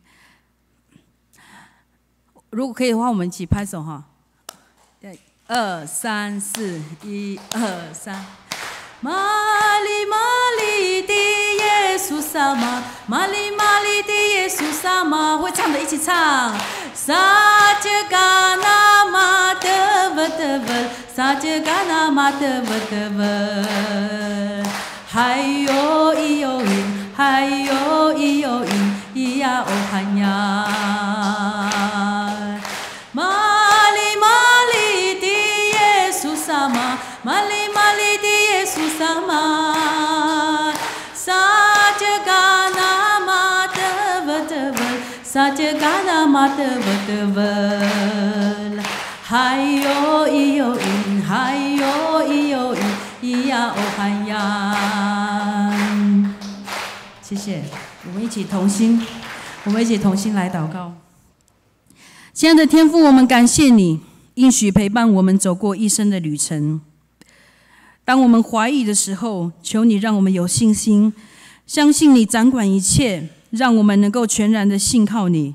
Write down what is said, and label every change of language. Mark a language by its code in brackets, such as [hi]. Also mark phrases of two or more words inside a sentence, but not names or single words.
[zh] 如果可以的话，我们一起拍手哈！2、3、4，1、2、3。玛利玛利的耶稣萨玛，玛利玛利的耶稣萨玛，会唱的一起唱。 Sajgana Madhava Sajgana Madhava Hayo Iyoin Hayo Iyoin Iya Ohanya Mali Mali di Yesus sama Mali Mali di Yesus sama Sajgana Madhava Sajgana Madhava Hayo Iyoin Hayo Iyoin 呀哦嗨呀。谢谢，我们一起同心，来祷告。亲爱的天父，我们感谢你应许陪伴我们走过一生的旅程。当我们怀疑的时候，求你让我们有信心，相信你掌管一切，让我们能够全然的信靠你。